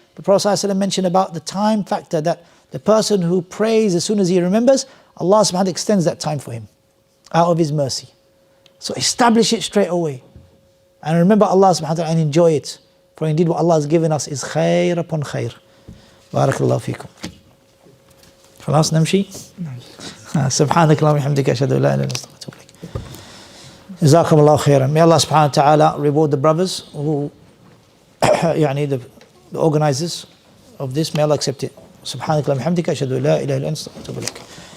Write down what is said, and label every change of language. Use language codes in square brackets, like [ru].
[en] The Prophet ﷺ mentioned about the time factor, that the person who prays as soon as he remembers, Allah subhanahu wa ta'ala extends that time for him out of his mercy. So establish it straight away. And remember Allah subhanahu wa ta'ala and enjoy it. For indeed what Allah has given us is khair upon khair. [ar] Barakallahu feekum. خلاص نمشي؟ سبحانك اللهم وبحمدك أشهد أن لا إله إلا أنت أستغفرك وأتوب إليك. جزاكم الله خيرا. [en] May Allah subhanahu wa ta'ala reward the brothers who يعني the organizers of this. May Allah accept it. [ar] سبحانك اللهم وبحمدك أشهد أن لا إله إلا أنت أستغفرك وأتوب إليك.